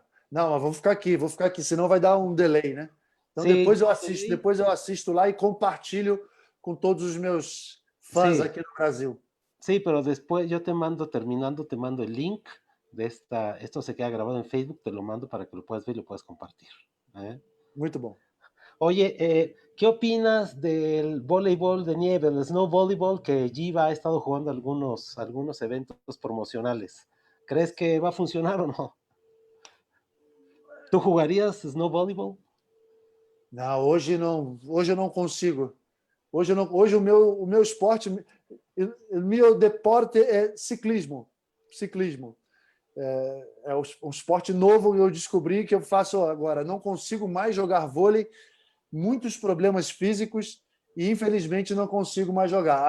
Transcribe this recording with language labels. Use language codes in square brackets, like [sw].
[pt] Não, mas vou ficar aqui, senão vai dar um delay, né? Então [es] Sí, [pt] depois eu assisto lá e compartilho com todos os meus fãs [es] sí, [pt] aqui no Brasil. [es] sí, pero después yo te mando, terminando, te mando el link de esto se queda grabado en Facebook, te lo mando para que lo puedas ver y lo puedas compartir. ¿Eh? [pt] Muito bom. [es] Oye, ¿qué opinas del voleibol de nieve, el snow volleyball que Giva ha estado jugando algunos eventos promocionales? ¿Crees que va a funcionar o no? ¿Tú jugarías snow volleyball? [pt] Não, hoje eu não consigo. Hoje o meu esporte, o meu deporte é ciclismo. Ciclismo. É um esporte novo que eu descobri que eu faço agora. Não consigo mais jogar vôlei, muitos problemas físicos e infelizmente não consigo mais jogar.